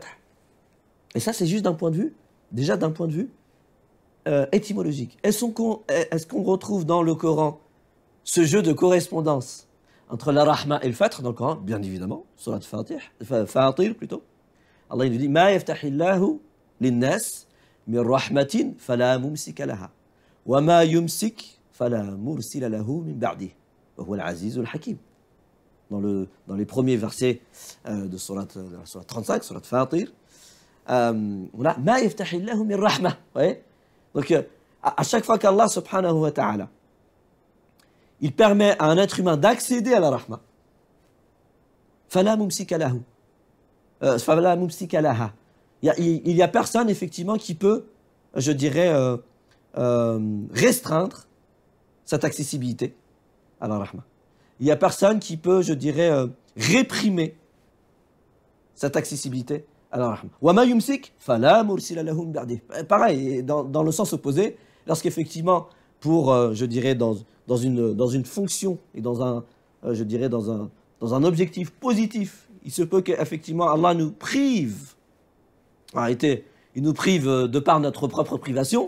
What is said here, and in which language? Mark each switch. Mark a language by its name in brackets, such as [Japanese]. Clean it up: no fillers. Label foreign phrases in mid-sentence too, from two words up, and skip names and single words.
[French] Et ça, c'est juste d'un point de vue, déjà d'un point de vue étymologique. Est-ce qu'on retrouve dans le Coran ce jeu de correspondance entre la rahma et le fath dans le Coran? Bien évidemment, surat Fatir plutôt. Allah il nous dit [Arabic] ما يفتح الله للناس من رحمة فلا ممسك لها وما يمسك فلا مرسل له من بعده وهو العزيز الحكيم. [French] Dans les premiers versets de surat 35, surat Fatir, on a [Arabic] ما يفتح الله من رحمة. [French] Donc à chaque fois qu'Allah [Arabic] سبحانه وتعالى [French] il permet à un être humain d'accéder à la rahma, [Arabic] فلا ممسك له. [French] Il y a personne effectivement qui peut, je dirais, restreindre cette accessibilité à la rahma. Il y a personne qui peut, je dirais, réprimer cette accessibilité à la rahma. [Arabic] وما يمسك فلا مرسل له من بعده. [French] Pareil, dans le sens opposé, lorsqu'effectivement, pour, je dirais, dans une fonction et dans un objectif positif, il se peut qu'effectivement Allah nous prive. En réalité, il nous prive de par notre propre privation.